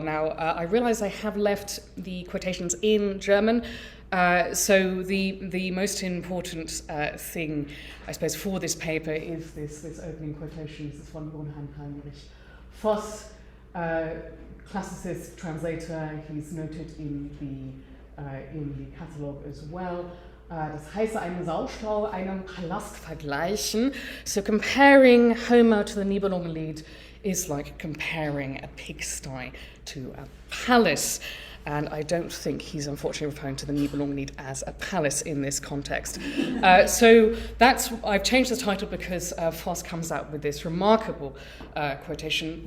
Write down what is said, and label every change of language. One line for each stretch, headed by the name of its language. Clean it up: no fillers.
English: Now, I realise I have left the quotations in German, so the most important thing, I suppose, for this paper is this opening quotation. This is von Heinrich Voss, classicist translator. He's noted in the catalogue as well.
German: Das heiße einen Saustall einem Palast vergleichen.
English: So comparing Homer to the Nibelungenlied is like comparing a pigsty to a palace. And I don't think he's unfortunately referring to the Nibelungenlied as a palace in this context. So I've changed the title because Voss comes out with this remarkable quotation.